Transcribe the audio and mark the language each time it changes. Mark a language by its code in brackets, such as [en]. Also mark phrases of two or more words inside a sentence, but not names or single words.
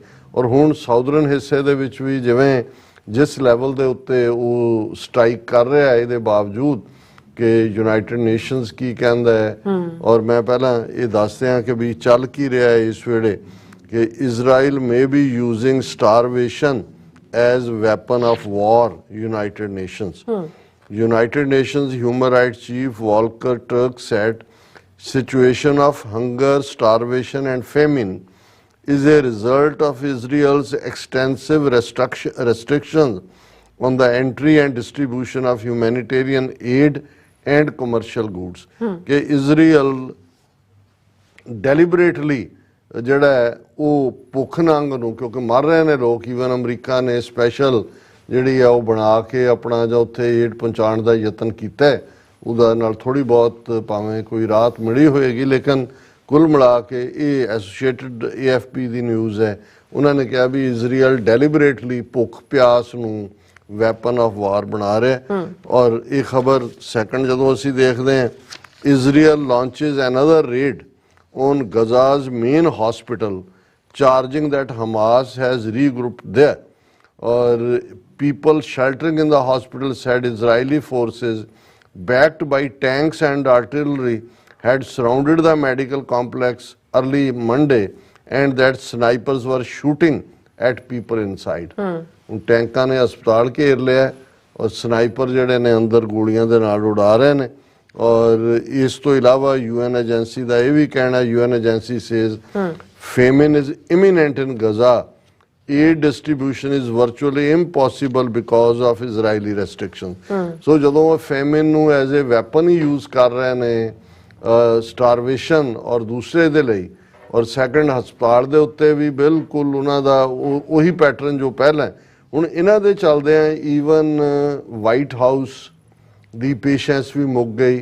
[pa] ਔਰ ਹੁਣ ਸਾਊਦਰਨ ਹਿੱਸੇ ਦੇ ਵਿੱਚ ਵੀ ਜਿਵੇਂ ਜਿਸ ਲੈਵਲ ਦੇ ਉੱਤੇ ਉਹ ਸਟ੍ਰਾਈਕ ਕਰ ਰਿਹਾ ਹੈ, ਇਹਦੇ ਬਾਵਜੂਦ ਕਿ ਯੂਨਾਈਟਿਡ ਨੇਸ਼ਨਸ ਕੀ ਕਹਿੰਦਾ ਹੈ, ਔਰ ਮੈਂ ਪਹਿਲਾਂ ਇਹ ਦੱਸ ਦਿਆਂ ਕਿ ਵੀ ਚੱਲ ਕੀ ਰਿਹਾ ਹੈ ਇਸ ਵੇਲੇ ਕਿ ਇਜ਼ਰਾਈਲ [en] may be using starvation as weapon of war. ਯੂਨਾਈਟਿਡ ਨੇਸ਼ਨਸ United Nations Human Rights Chief Volker Turk said, situation of hunger, starvation and famine is a result of Israel's extensive restrictions on the entry and distribution of humanitarian aid and commercial goods. [pa] कि Israel deliberately ਜਿਹੜਾ ਹੈ ਉਹ ਭੁੱਖ ਨੰਗ ਨੂੰ, ਕਿਉਂਕਿ ਮਰ ਰਹੇ ਨੇ ਲੋਕ, ਈਵਨ ਅਮਰੀਕਾ ਨੇ ਸਪੈਸ਼ਲ ਜਿਹੜੀ ਆ ਉਹ ਬਣਾ ਕੇ ਆਪਣਾ ਜਾਂ ਉੱਥੇ ਏਡ ਪਹੁੰਚਾਉਣ ਦਾ ਯਤਨ ਕੀਤਾ, ਉਹਦਾ ਨਾਲ ਥੋੜੀ ਬਹੁਤ ਭਾਵੇਂ ਕੋਈ ਰਾਹਤ ਮਿਲੀ ਹੋਏਗੀ, ਲੇਕਿਨ ਕੁੱਲ ਮਿਲਾ ਕੇ ਇਹ ਐਸੋਸੀਏਟਡ AFP ਦੀ ਨਿਊਜ਼ ਹੈ। ਉਹਨਾਂ ਨੇ ਕਿਹਾ ਵੀ ਇਜ਼ਰਾਈਲ ਡੈਲੀਬਰੇਟਲੀ ਭੁੱਖ ਪਿਆਸ ਨੂੰ [en] weapon of war [pa] ਬਣਾ ਰਿਹਾ। ਔਰ ਇਹ ਖਬਰ ਸੈਕੰਡ ਜਦੋਂ ਅਸੀਂ ਦੇਖਦੇ ਹਾਂ, [en] ਇਜ਼ਰਾਈਲ launches another raid on Gaza's main hospital charging that Hamas has regrouped there, or people sheltering in the hospital said Israeli forces backed by tanks and artillery had surrounded the medical complex early Monday and that snipers were shooting at people inside. [pa] ਟੈਂਕਾਂ ਨੇ ਹਸਪਤਾਲ ਘੇਰ ਲਿਆ ਔਰ ਸਨਾਈਪਰ ਜਿਹੜੇ ਨੇ ਅੰਦਰ ਗੋਲੀਆਂ ਦੇ ਨਾਲ ਉਡਾ ਰਹੇ ਨੇ। ਔਰ ਇਸ ਤੋਂ ਇਲਾਵਾ UN ਏਜੰਸੀ ਦਾ ਇਹ ਵੀ ਕਹਿਣਾ, UN [en] agency says famine is imminent in Gaza. Aid distribution is virtually impossible because of Israeli restrictions. [pa] So ਜਦੋਂ ਉਹ famine ਨੂੰ [en] as a weapon [pa] ਹੀ use ਕਰ ਰਹੇ ਨੇ starvation ਔਰ ਦੂਸਰੇ ਦੇ ਲਈ, ਔਰ ਸੈਕੰਡ ਹਸਪਤਾਲ ਦੇ ਉੱਤੇ ਵੀ ਬਿਲਕੁਲ ਉਹਨਾਂ ਦਾ ਉਹੀ ਪੈਟਰਨ ਜੋ ਪਹਿਲਾਂ। ਹੁਣ ਇਹਨਾਂ ਦੇ ਚੱਲਦੇ ਆ ਈਵਨ ਵਾਈਟ ਹਾਊਸ ਦੀ ਪੇਸ਼ੈਂਸ ਵੀ ਮੁੱਕ ਗਈ।